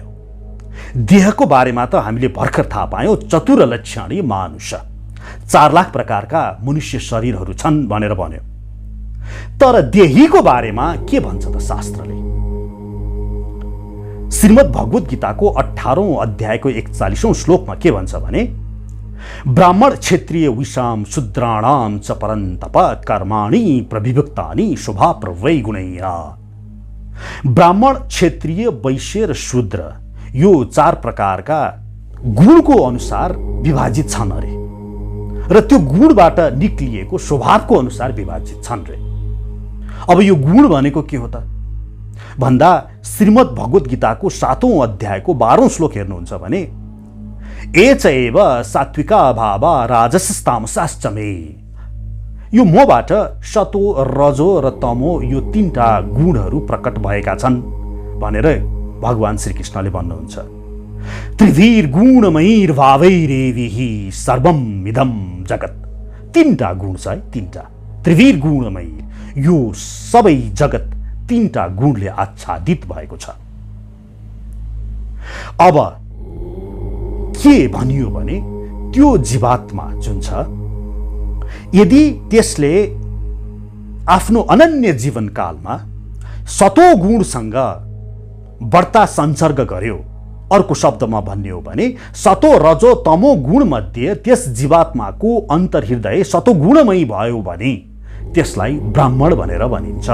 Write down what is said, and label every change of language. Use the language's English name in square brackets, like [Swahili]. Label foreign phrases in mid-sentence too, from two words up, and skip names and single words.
[Nepali] देहको बारेमा त हामीले भर्खर थाहा पायौं, [Sanskrit] चतुर लक्षणी मानुष, [Nepali] 4 लाख प्रकारका मनुष्य शरीरहरू छन् भनेर भन्यो। तर देहीको बारेमा के भन्छ त शास्त्रले? श्रीमद् भगवत गीताको 18औं अध्यायको 41औं श्लोकमा के भन्छ भने [Sanskrit] ब्राह्मण क्षत्रिय विषाम शूद्राणाम च परन्तप कर्माणि प्रविभक्तानि शुभा प्रवै गुणैः। [Nepali] ब्राह्मण, क्षत्रिय, वैश्य र शूद्र यो 4 प्रकारका गुणको अनुसार विभाजित छन् अरे, र त्यो गुणबाट निक्लिएको स्वभावको अनुसार विभाजित छन् रे। अब यो गुण भनेको के हो त? भन्दा श्रीमद् भगवत गीताको 7औं अध्यायको 12औं श्लोक हेर्नुहुन्छ भने [Sanskrit] एच एव सात्विका भावा राजसस्तामसाश्च मे, [Nepali] यो मबाट सतो रजो र तमो यो 3टा गुणहरू प्रकट भएका छन् भनेर भगवान श्रीकृष्णले भन्नुहुन्छ। [Sanskrit] त्रिवीर गुणमयीर भावैरेविहि सर्वम इदं जगत, [Nepali] 3टा गुण छ है, 3टा [Sanskrit] त्रिवीर गुणमयी, [Nepali] यो सबै जगत 3टा गुणले आच्छादित भएको छ। अब के भनियो भने त्यो जीवात्मा जुन छ, यदि त्यसले आफ्नो अनन्य जीवनकालमा सतो गुणसँग बढ्ता संसर्ग गर्यो, अर्को शब्दमा भन्ने हो भने सतो रजो तमो गुणमध्ये त्यस जीवात्माको अन्तर्हृदय सतो गुणमयी भयो भने त्यसलाई ब्राह्मण भनेर भनिन्छ।